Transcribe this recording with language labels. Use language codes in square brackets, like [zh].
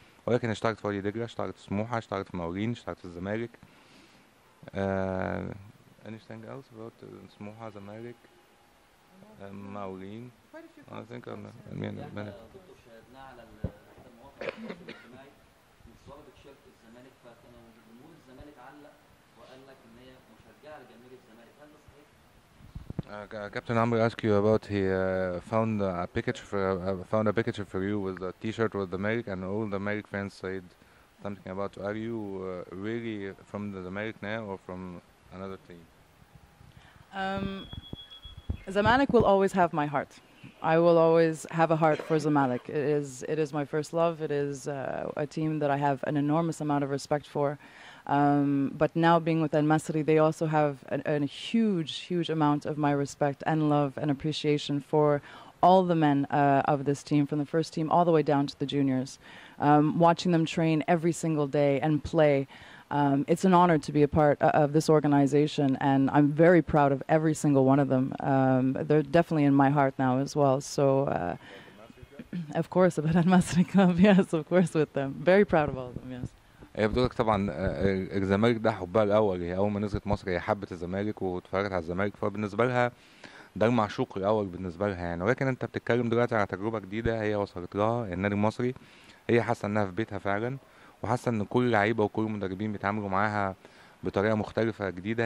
[ar] ولكن اشتغلت في وادي دجلة، اشتغلت في سموحة، اشتغلت في مقاولين، اشتغلت في الزمالك. [en] Anything else about سموحة، زمالك، مقاولين؟ I think [ar] دكتور شاهدناه على احدى المواقع التواصل الاجتماعي متصوره بتيشيرت الزمالك، فكان جمهور الزمالك علق وقال لك ان هي مشجعه لجماهير الزمالك، هل ده صحيح؟ [en] Captain Amr asked you about he found a picture for you with a T-shirt with the Zamalek, and all the Zamalek fans said something about, are you really from the Zamalek now or from another team? Zamalek will always have my heart. I will always have a heart for Zamalek. It is my first love. It is a team that I have an enormous amount of respect for. But now being with Al Masri, they also have a huge amount of my respect and love and appreciation for all the men of this team, from the first team all the way down to the juniors. Watching them train every single day and play. It's an honor to be a part of this organization, and I'm very proud of every single one of them. They're definitely in my heart now as well. So, of course, about Al Masri Club, yes, of course, with them. Very proud of all of them, yes. [ar] هي بتقولك طبعا الزمالك ده حبها الاول. هي اول ما نزلت مصر هي حبت الزمالك واتفرجت على الزمالك، فبالنسبه لها ده المعشوق الاول بالنسبه لها يعني. ولكن انت بتتكلم دلوقتي على تجربه جديده هي وصلت لها النادي المصري. هي حاسه انها في بيتها فعلا، وحاسه ان كل لعيبه وكل المدربين بيتعاملوا معاها بطريقه مختلفه جديده.